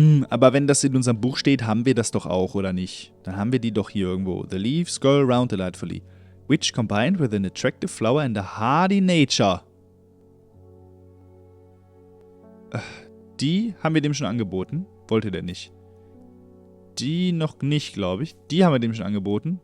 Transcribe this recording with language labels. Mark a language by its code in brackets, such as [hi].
[de] Aber wenn das in unserem Buch steht, haben wir das doch auch, oder nicht? Dann haben wir die doch hier irgendwo. [en] The leaves curl round delightfully, which combined with an attractive flower and a hardy nature. [de] Die haben wir dem schon angeboten. Wollte der nicht. Die noch nicht, glaube ich. Die haben wir dem schon angeboten.